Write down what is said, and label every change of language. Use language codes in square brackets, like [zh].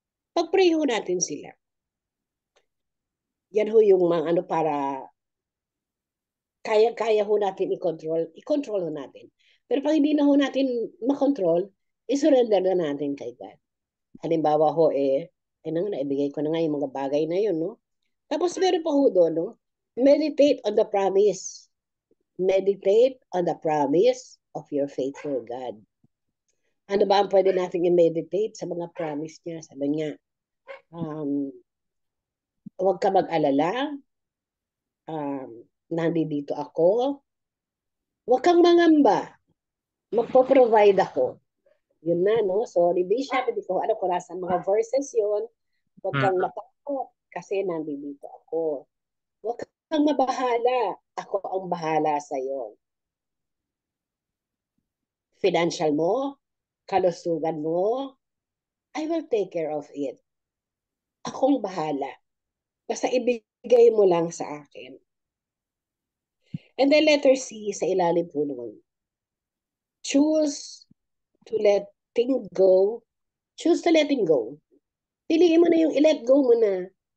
[tl] Pag-pray ho natin sila. Yan ho yung mga ano para kaya ho natin i-control ho natin. Pero pag hindi na ho natin makontrol, i-surrender na natin kay God. Halimbawa ho naibigay ko na nga yung mga bagay na yun, no? Tapos meron pa ho doon, no? [en] Meditate on the promise. Meditate on the promise of your faithful God. [tl] Ano ba ang pwede natin i-meditate sa mga promise niya? Sabi niya, huwag ka mag-alala, nandito ako. Huwag kang mangamba, magpo-provide ako. Yun na, no? Sorry, Bishop, hindi ko alam kung nasa mga verses yun. Huwag kang matakot kasi nandito ako. Huwag kang mabahala, ako ang bahala sa'yo. [en] Financial [tl] mo, kalusugan mo, [en] I will take care of it. [tl] Akong bahala. Basta ibigay mo lang sa akin. [en] And then letter C, [tl] sa ilalim po naman. [en] Choose to letting go. Choose to letting go. [tl] Piliin mo na yung i-let go mo na.